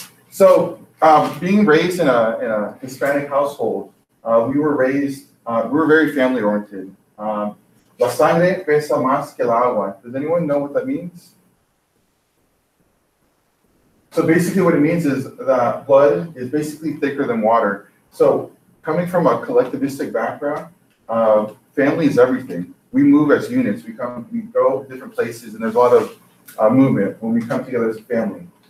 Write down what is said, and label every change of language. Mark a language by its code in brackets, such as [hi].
[en] So, being raised in a Hispanic household, we were very family oriented. [es] La sangre pesa más que el agua. [en] Does anyone know what that means? So basically what it means is that blood is basically thicker than water. So coming from a collectivistic background, family is everything. We move as units. We go different places, and there's a lot of movement when we come together as a family.